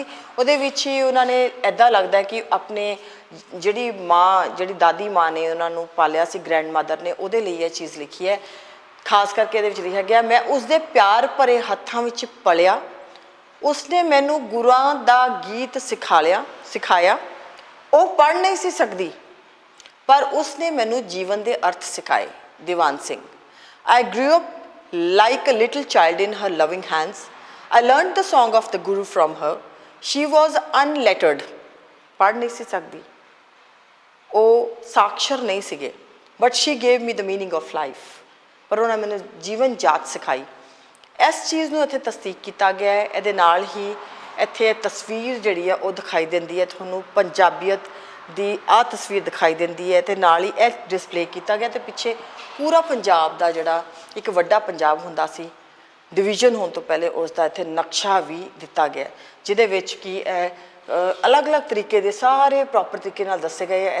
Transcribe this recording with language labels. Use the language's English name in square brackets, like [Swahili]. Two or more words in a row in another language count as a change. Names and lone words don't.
[Punjabi] ਉਹਦੇ ਵਿੱਚ ਹੀ ਉਹਨਾਂ ਨੇ ਇੱਦਾਂ ਲੱਗਦਾ ਕਿ ਆਪਣੇ ਜਿਹੜੀ ਦਾਦੀ ਮਾਂ ਨੇ ਉਹਨਾਂ ਨੂੰ ਪਾਲਿਆ ਸੀ, [English] grand mother [Punjabi] ਨੇ, ਉਹਦੇ ਲਈ ਇਹ ਚੀਜ਼ ਲਿਖੀ ਹੈ। ਖਾਸ ਕਰਕੇ ਇਹਦੇ ਵਿੱਚ ਲਿਖਿਆ ਗਿਆ, ਮੈਂ ਉਸਦੇ ਪਿਆਰ ਭਰੇ ਹੱਥਾਂ ਵਿੱਚ ਪਲਿਆ, ਉਸਨੇ ਮੈਨੂੰ ਗੁਰਾਂ ਦਾ ਗੀਤ ਸਿਖਾਇਆ। ਉਹ ਪੜ੍ਹ ਨਹੀਂ ਸੀ ਸਕਦੀ ਪਰ ਉਸਨੇ ਮੈਨੂੰ ਜੀਵਨ ਦੇ ਅਰਥ ਸਿਖਾਏ। ਦੀਵਾਨ ਸਿੰਘ। [English] I grew up like a little child in her loving hands. I learned the song of the Guru from her. She was unlettered. [Punjabi] ਪੜ੍ਹ ਨਹੀਂ ਸੀ ਸਕਦੀ, ਉਹ ਸਾਖਰ ਨਹੀਂ ਸੀਗੇ, [English] but she gave me the meaning of life. [Punjabi] ਪਰ ਉਹਨਾਂ ਮੈਨੂੰ ਜੀਵਨ ਜਾਚ ਸਿਖਾਈ। ਇਸ ਚੀਜ਼ ਨੂੰ ਇੱਥੇ ਤਸਦੀਕ ਕੀਤਾ ਗਿਆ ਹੈ। ਇਹਦੇ ਨਾਲ ਹੀ ਇੱਥੇ ਤਸਵੀਰ ਜਿਹੜੀ ਹੈ ਉਹ ਦਿਖਾਈ ਦਿੰਦੀ ਹੈ ਤੁਹਾਨੂੰ, ਪੰਜਾਬੀਅਤ ਦੀ ਆਹ ਤਸਵੀਰ ਦਿਖਾਈ ਦਿੰਦੀ ਹੈ ਤੇ ਨਾਲ ਹੀ ਇਹ ਡਿਸਪਲੇ ਕੀਤਾ ਗਿਆ ਤੇ ਪਿੱਛੇ ਪੂਰਾ ਪੰਜਾਬ ਦਾ ਜਿਹੜਾ ਇੱਕ ਵੱਡਾ ਪੰਜਾਬ ਹੁੰਦਾ ਸੀ ਡਿਵੀਜ਼ਨ ਹੋਣ ਤੋਂ ਪਹਿਲੇ ਉਸ ਦਾ ਇੱਥੇ ਨਕਸ਼ਾ ਵੀ ਦਿੱਤਾ ਗਿਆ ਜਿਹਦੇ ਵਿੱਚ ਕਿ ਇਹ ਅਲੱਗ-ਅਲੱਗ ਤਰੀਕੇ ਦੇ ਸਾਰੇ ਪ੍ਰੋਪਰ ਤਰੀਕੇ ਨਾਲ ਦੱਸੇ ਗਏ ਹੈ।